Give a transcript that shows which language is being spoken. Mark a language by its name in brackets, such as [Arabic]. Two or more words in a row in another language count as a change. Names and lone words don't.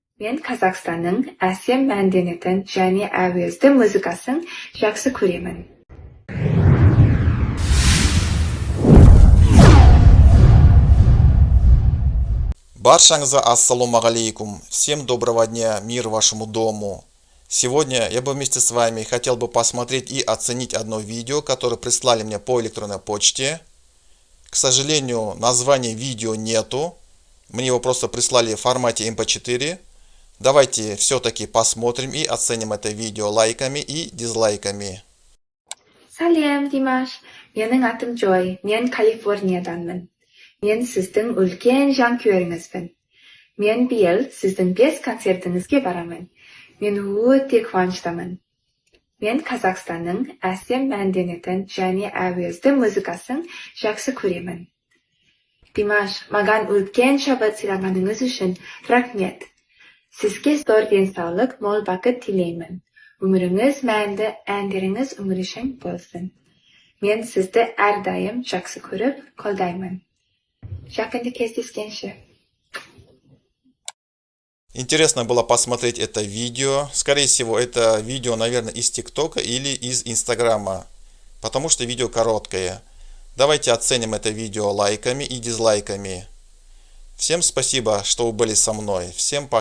[Kazakh] Мен Казахстанның әсем мәдениетін және әуезді музыкасын жақсы көремін. Баршаңызға [Arabic] السلام عليكم. [Russian] Всем доброго дня, мир вашему дому. Сегодня я бы вместе с вами хотел бы посмотреть и оценить одно видео, которое прислали мне по электронной почте. К сожалению, названия видео нету. Мне его просто прислали в формате MP4. Давайте все-таки посмотрим и оценим это видео лайками и дизлайками. [Kazakh] Салем, Димаш. Менің атым Joy. Мен Калифорнияданмын. Мен сіздің үлкен жанкүйеріңізбін. Мен биыл сіздің 5 концертіңізге барамын. Мен өте қуаныштымын. Мен Қазақстанның әсем мәдениетін және әуезді музыкасын жақсы көремін. Димаш, маған үлкен шабыт сыйлағаныңыз үшін рахмет. Сізге зор денсаулық, мол бақыт тілеймін. Өміріңіз мәнді, әндеріңіз өмір үшін болсын. Мен сізді әрдайым жақсы көріп, қолдаймын. Жақында кездескенше. [Russian] Интересно было посмотреть это видео. Скорее всего, это видео, наверное, из ТикТока или из Инстаграма, потому что видео короткое. Давайте оценим это видео лайками и дизлайками. Всем спасибо, что вы были со мной.